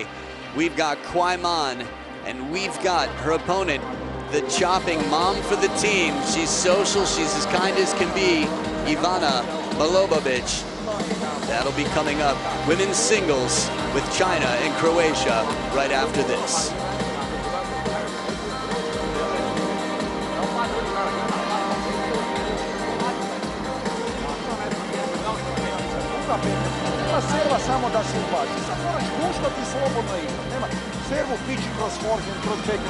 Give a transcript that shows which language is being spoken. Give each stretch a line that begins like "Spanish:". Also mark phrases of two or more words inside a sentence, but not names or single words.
English: We've got Kwai Man, and we've got her opponent, the chopping mom for the team. She's social, she's as kind as can be, Ivana Malobovic. That'll be coming up. Women's singles with China and Croatia right after this.
Croatian: Serva samo da se ubaci. Sad moraš puštati slobodno igra. Nema servu pići kroz forehand, kroz backhand.